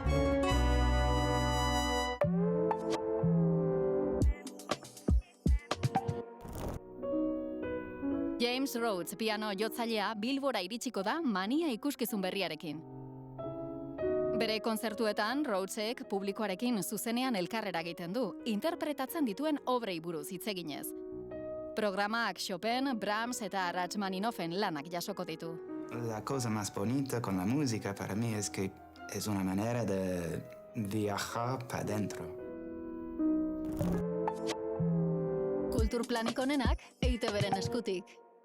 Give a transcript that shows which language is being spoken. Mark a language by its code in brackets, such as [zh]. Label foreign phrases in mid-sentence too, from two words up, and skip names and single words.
[eu] James Rhodes piano jotzailea Bilbora iritsiko da Mania ikuskizun berriarekin. Bere kontzertuetan, Rhodesek publikoarekin zuzenean elkarrera egiten du, interpretatzen dituen obrei buruz hitz eginez. Programak Chopin, Brahms eta Rachmaninoven lanak jasoko ditu. [es] La cosa más bonita con la música para mí es que es una manera de viajar para adentro. [eu] Kulturplanik onenak EITB-ren eskutik.